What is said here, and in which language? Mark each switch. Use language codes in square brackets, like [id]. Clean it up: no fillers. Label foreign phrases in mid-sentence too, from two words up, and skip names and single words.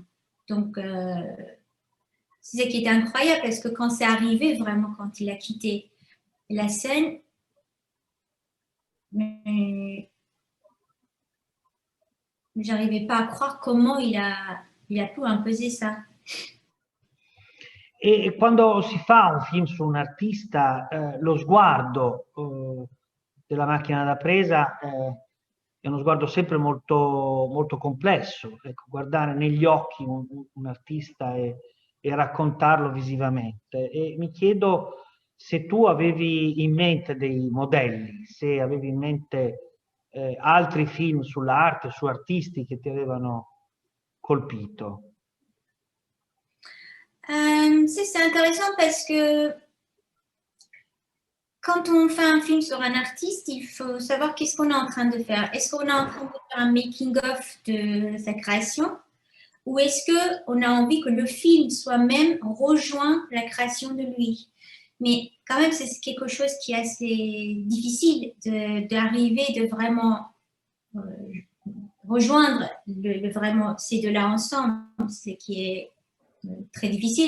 [fr] Donc, c'est ça qui était incroyable parce que quand c'est arrivé, vraiment, quand il a quitté la scène, j'arrivais pas à croire comment il a pu imposer ça. [it] E quando si fa un film su un artista, lo sguardo della macchina da presa è uno sguardo sempre molto, molto complesso. Ecco, guardare negli occhi un artista e raccontarlo visivamente. E mi chiedo se tu avevi in mente dei modelli, se avevi in mente altri film sull'arte, su artisti che ti avevano colpito. [fr] C'est intéressant parce que quand on fait un film sur un artiste, il faut savoir qu'est-ce qu'on est en train de faire. Est-ce qu'on est en train de faire un making-of de sa création ou est-ce qu'on a envie que le film soi-même rejoint la création de lui? Mais quand même, c'est quelque chose qui est assez difficile d'arriver, de vraiment rejoindre vraiment ces deux-là ensemble, ce qui est très difficile.